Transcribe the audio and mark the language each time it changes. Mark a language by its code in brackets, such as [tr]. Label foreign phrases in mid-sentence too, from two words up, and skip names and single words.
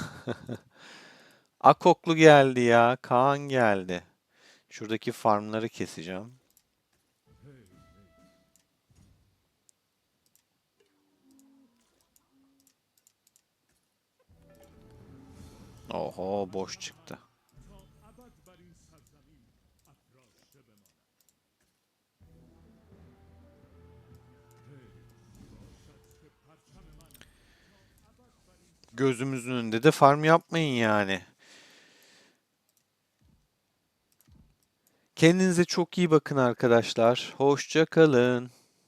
[tr] Akoklu geldi ya. Kaan geldi. Şuradaki farmları keseceğim. Oho boş çıktı. [fa] تا ابد بر این سرزمین افراشته بماند. باشد که پرچم من تا ابد بر این [tr] Gözümüzün önünde de farm yapmayın yani. Kendinize çok iyi bakın arkadaşlar. Hoşça kalın.